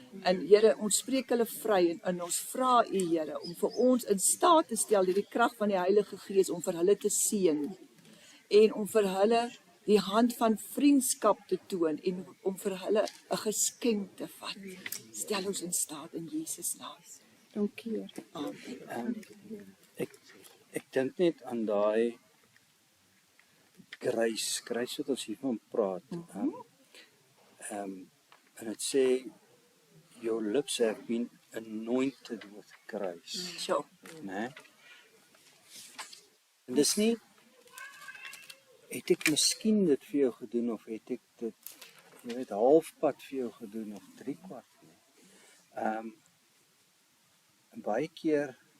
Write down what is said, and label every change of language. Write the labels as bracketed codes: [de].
[af] En Here, ons spreek hulle vry en ons vra U, Here, om vir ons in staat te stel deur die krag van die Heilige Gees om vir hulle te seën en om vir hulle die hand van vriendskap te toon en om vir hulle 'n geskenk te vat. Stel ons in staat in Jesus naam. Dankie, Here. Amen. Ek dink net aan daai grace wat ons hiervan praat. En dit sê [en] your lips have been anointed with grace. Sure. [af] Né? En dis nie, het ek miskien dit vir jou gedoen of het ek dit, jy weet, halfpad vir jou gedoen of 3/4 nie. En baie keer